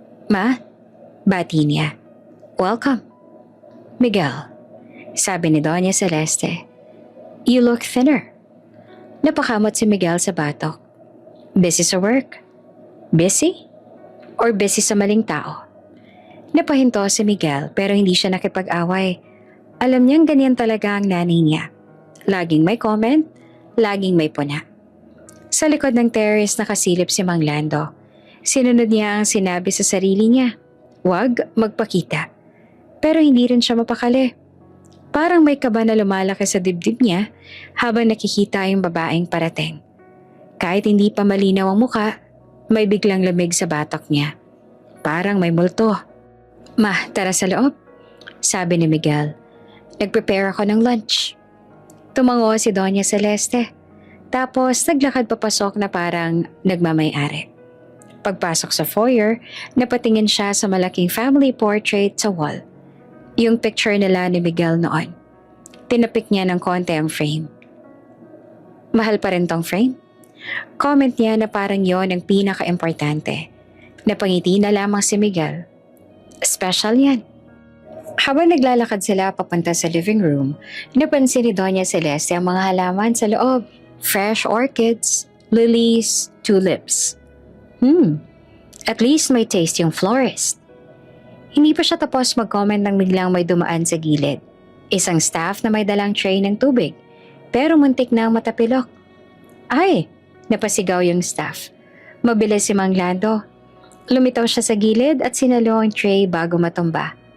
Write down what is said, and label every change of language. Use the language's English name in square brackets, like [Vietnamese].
[Filipino] Ma, bati niya. Welcome. Miguel, sabi ni Doña Celeste. [English] You look thinner. [Filipino] Napakamot si Miguel sa batok. Busy sa work? Busy? Or busy sa maling tao? Napahinto si Miguel pero hindi siya nakipag-away. Alam niyang ganyan talaga ang nanay niya. Laging may comment, laging may puna. Sa likod ng terrace nakasilip si Mang Lando. Sinunod niya ang sinabi sa sarili niya. Huwag magpakita. Pero hindi rin siya mapakali. Parang may kaba na lumalaki sa dibdib niya habang nakikita yung babaeng parating. Kahit hindi pa malinaw ang muka, may biglang lamig sa batok niya. Parang may multo. Ma, tara sa loob, sabi ni Miguel. Nag-prepare ako ng lunch. Tumango si Doña Celeste. Tapos naglakad papasok na parang nagmamay-ari. Pagpasok sa foyer, napatingin siya sa malaking family portrait sa wall. Yung picture nila ni Miguel noon. Tinapik niya ng konti ang frame. Mahal pa rin tong frame? Comment niya na parang yon ang pinaka-importante. Napangiti na lamang si Miguel. Special yan. Habang naglalakad sila papunta sa living room, napansin ni Doña Celeste ang mga halaman sa loob. [English] Fresh orchids, lilies, tulips. [Filipino] At least may taste yung florist. Hindi pa siya tapos mag-comment nang biglang may dumaan sa gilid. Isang staff na may dalang tray ng tubig, pero muntik na matapilok. Ay! Napasigaw yung staff. Mabilis si Mang Lando. Lumitaw siya sa gilid at sinalo ang tray bago matumba.